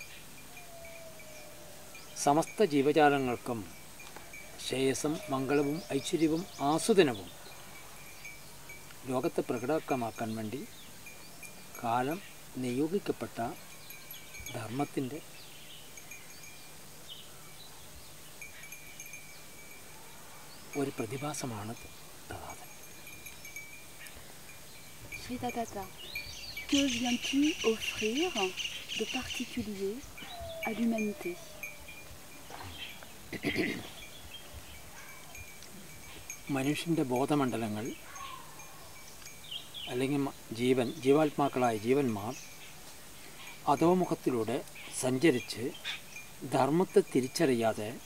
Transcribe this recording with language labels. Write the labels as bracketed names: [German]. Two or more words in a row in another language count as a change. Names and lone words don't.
[Malayalam] സമസ്ത ജീവജാലങ്ങൾക്കും ശ്രേയസ്സും മംഗളവും ഐശ്വര്യവും ആസ്വാദനവും ലോകത്തെ പ്രകടമാക്കാൻ വേണ്ടി കാലം നിയോഗിക്കപ്പെട്ട ധർമ്മത്തിൻ്റെ ഒരു പ്രതിഭാസമാണ് തഥാതൻ. [French] Shri Tathata, que viens-tu offrir de particulier à l'humanité? [Malayalam] മനുഷ്യൻ്റെ ബോധമണ്ഡലങ്ങൾ അല്ലെങ്കിൽ ജീവാത്മാക്കളായ ജീവന്മാർ അധോമുഖത്തിലൂടെ സഞ്ചരിച്ച് ധർമ്മത്തെ തിരിച്ചറിയാതെ